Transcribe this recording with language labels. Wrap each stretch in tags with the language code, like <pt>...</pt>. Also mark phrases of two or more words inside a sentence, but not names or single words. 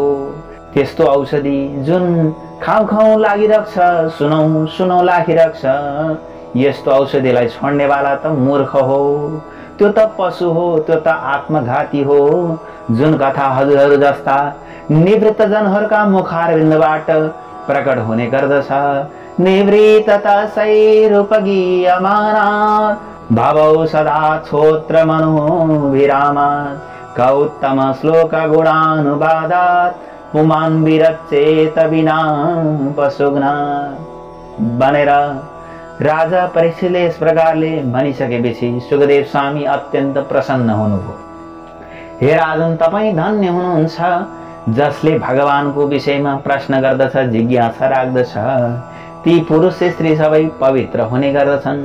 <ne>त्यस्तो औषधि जुन खाउ खाउ लागिरहेको छ, सुनौ सुनौ लागिरहेको छ, यस्तो औषधिलाई छोड्नेवाला त मूर्ख हो, त्यो त पशु हो, त्यो त आत्मघाती हो। जुन कथा हजुरहरू जस्ता निवृत्त जनहरूका मुखारबिन्दबाट प्रकट हुने गर्दछ,</ne> <sa>निवृत्ततसैरुपगीयमानात् भवौ सदा छोत्र मनोभिरामात् कौत्तम श्लोक गुणानुवादात् पुमान् विरचेत विना पशुघ्ना।</sa> <ne>भनेर राजा परीक्षितले यस प्रकारले भनिसकेपछि सुखदेव स्वामी अत्यन्त प्रसन्न हुनुभयो। हे राजन, तपाईँ धन्य हुनुहुन्छ जसले भगवानको विषयमा प्रश्न गर्दछ, जिज्ञासा राख्दछ। ती पुरुष स्त्री सबै पवित्र हुने गर्दछन्।</ne>